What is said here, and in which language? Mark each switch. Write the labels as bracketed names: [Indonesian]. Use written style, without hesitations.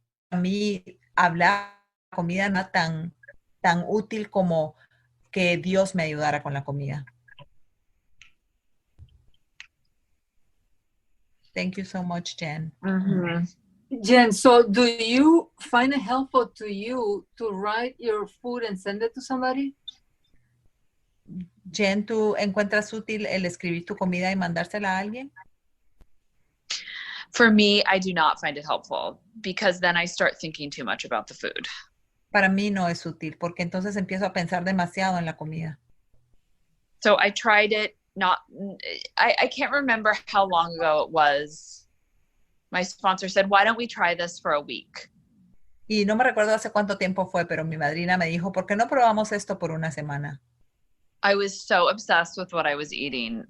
[Spanish] A mí hablar de comida no tan útil como que Dios me ayudara con la comida. [English] Thank you so much, Jen. Mm-hmm. Jen, so do you find it helpful to you to write your food and send it to somebody? [Spanish] Jen, ¿tú encuentras útil el escribir tu comida y mandársela a alguien? [English] For me, I do not find it helpful because then I start thinking too much about the food. [Spanish] Para mí no es útil porque entonces empiezo a pensar demasiado en la comida. [English] So I tried it I can't remember how long ago it was. My sponsor said, why don't we try this for a week? [Spanish] Y no me recuerdo hace cuánto tiempo fue, pero mi madrina me dijo, ¿por qué no probamos esto por una semana? [English] I was so obsessed with what I was eating.